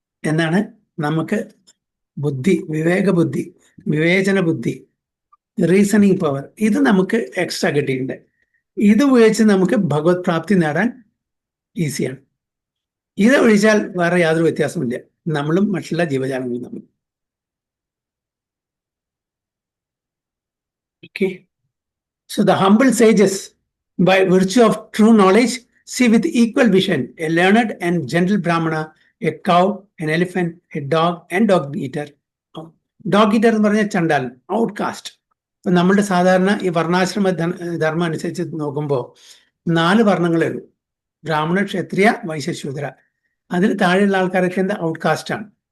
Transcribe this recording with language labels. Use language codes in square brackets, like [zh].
[ml] എന്നാണ് നമുക്ക് ബുദ്ധി, വിവേകബുദ്ധി, വിവേചന ബുദ്ധി, റീസണിങ് പവർ, ഇത് നമുക്ക് എക്സ്ട്രാ കിട്ടിയിട്ടുണ്ട്. ഇത് ഉപയോഗിച്ച് നമുക്ക് ഭഗവത് പ്രാപ്തി നേടാൻ ഈസിയാണ്. ഇത് ഒഴിച്ചാൽ വേറെ യാതൊരു വ്യത്യാസമില്ല നമ്മളും മറ്റുള്ള ജീവജാലങ്ങളും തമ്മിൽ. [en] Okay. So the humble sages, by virtue of true knowledge, see with equal vision a learned and gentle Brahmana, a cow, an elephant, a dog, and dog eater. [ml] Dog eater എന്ന് പറഞ്ഞാൽ ചണ്ടാൽ, ഔട്ട്കാസ്റ്റ്. ഇപ്പൊ നമ്മളുടെ സാധാരണ ഈ വർണ്ണാശ്രമ ധർമ്മം അനുസരിച്ച് നോക്കുമ്പോൾ 4 വർണ്ണങ്ങളേ ഉള്ളൂ: ബ്രാഹ്മണ, ക്ഷത്രിയ, വൈശ്യ, ശൂദ്ര. അതിൽ താഴെയുള്ള ആൾക്കാരൊക്കെ എന്താ? ഔട്ട്കാസ്റ്റ് ആണ്.